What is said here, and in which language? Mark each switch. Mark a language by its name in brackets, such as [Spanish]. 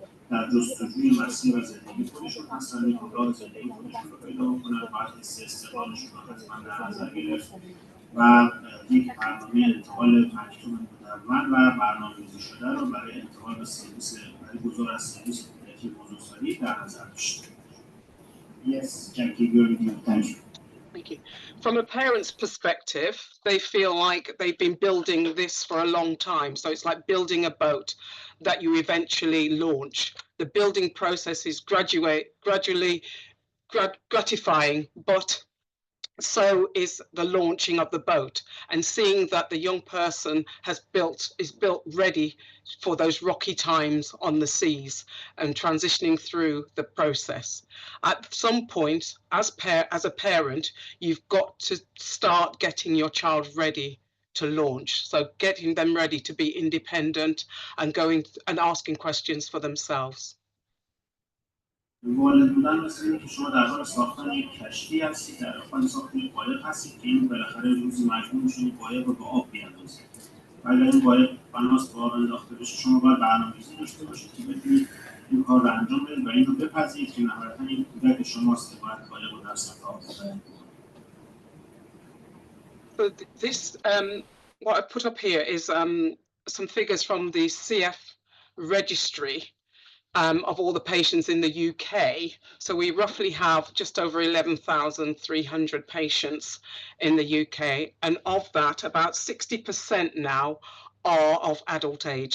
[Persian] در جستجوی مسیر زندگی خودشون هستن، یک راه زندگی خودشون رو پیدا بکنن، باید حس استقلالشون رو حتما در نظر گرفت و یک برنامه انتقال مکتوب مدون و برنامه‌ریزی شده رو برای انتقال به سرویس گذار از سرویس کمکی بزرگسالی در نظر داشته. [English] Yes, Jackie, you're with you. Thank you. Thank you. From a parent's perspective, they feel like they've been building this for a long time. So it's like building a boat that you eventually launch. The building process is gradually gratifying, but so is the launching of the boat, and seeing that the young person is built ready for those rocky times on the seas and transitioning through the process. At some point, as a parent, you've got to start getting your child ready to launch. So getting them ready to be independent and going and asking questions for themselves. [Persian] والد بودن مثل اینه که شما در حال ساختن یک کشتی هستید، در حال ساختن یک قایق هستید که این بالاخره روزی مجبور میشین این قایق رو به آب بیاندازید. و اگر این قایق بناست به آب انداخته بشه، شما باید برنامه‌ریزی داشته باشید که بتونید این کار رو انجام بدید و این رو بپذیرید که نهایتا این کودک شماست که باید قایق رو در سطح آب ببرید. [English] So this what I put up here is some figures from the CF registry of all the patients in the UK. So we roughly have just over 11,300 patients in the UK, and of that, about 60% now are of adult age.